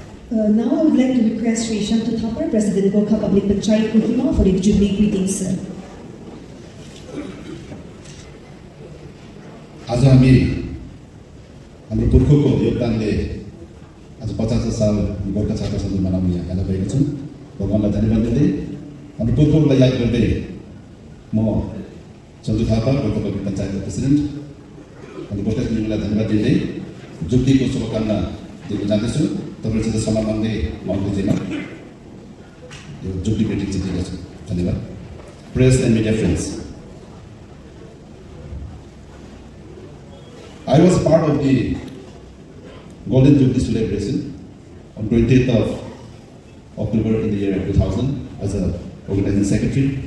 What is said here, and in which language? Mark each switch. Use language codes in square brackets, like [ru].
[en] Now I would like to request Sri Tseilhoutuo, President Gorkha Public Panchayat Kohima, for the Jubilee greetings, sir. [ne] आज हामी हाम्रो पुर्खोको योगदानले आज 50 साल गोर्खा छात्र सङ्घ मनाउने यहाँ आएर भएको छौँ। भगवान्लाई धन्यवाद दिँदै हाम्रो पुर्खोलाई याद गर्दै म चन्द्र थापा गोर्खा पब्लिक पञ्चायतको प्रेसिडेन्ट अनि गोर्खा युनियनलाई धन्यवाद दिँदै जुब्लीको शुभकामना दिन चाहन्छु। तपाईँसित सल्लाह माग्दै म आउँदैछैन यो जुब्ली ग्रिटिङ चाहिँ दिएको छु। धन्यवाद। [en] Press and media friends, I was part of the Golden Jubilee celebration on 20th of October in the year 2000 as an organizing secretary.